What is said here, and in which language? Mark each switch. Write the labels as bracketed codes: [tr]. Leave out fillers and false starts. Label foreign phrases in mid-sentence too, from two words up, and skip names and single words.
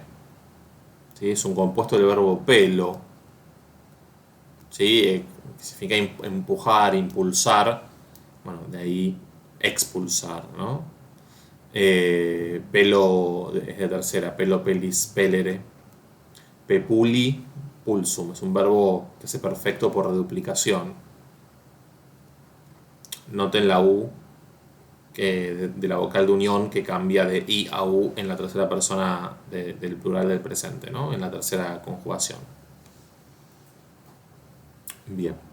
[es] ¿Sí? Es un compuesto del verbo pelo. ¿Sí? Significa empujar, impulsar. Bueno, de ahí expulsar, ¿no? Pelo es de tercera, [la] pelo, pelis, [es] pelere. [la] Pepuli, pulsum. [es] Es un verbo que hace perfecto por reduplicación. Noten la U de la vocal de unión que cambia de I a U en la tercera persona del plural del presente, ¿no? En la tercera conjugación. Bien.